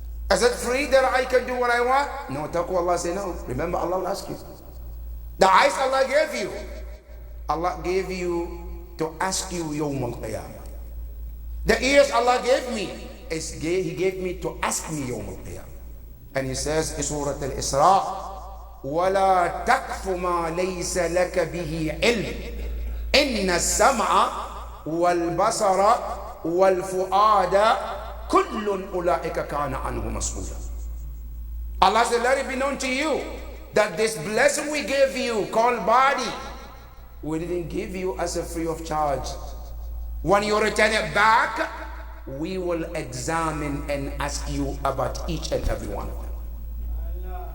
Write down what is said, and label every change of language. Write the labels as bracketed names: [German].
[English] Is it free that I can do what I want? No, taqwa Allah say no. Remember, Allah will ask you. The eyes Allah gave you, Allah gave you to ask you Yawm al-Qiyamah. The ears Allah gave me, He gave me to ask me Yawm al-Qiyamah. And He says in Surah Al-Isra, [Arabic] وَلَا تَقْفُ مَا لَيْسَ لَكَ بِهِ عِلْمٍ إِنَّ السَّمْعَ وَالْبَصَرَ وَالْفُؤَادَ كُلٌّ أُولَٰئِكَ كَانَ عَنْهُ مَسْئُولًا. [English] Allah said, let it be known to you that this blessing we gave you called body, we didn't give you as a free of charge. When you return it back, we will examine and ask you about each and every one of them.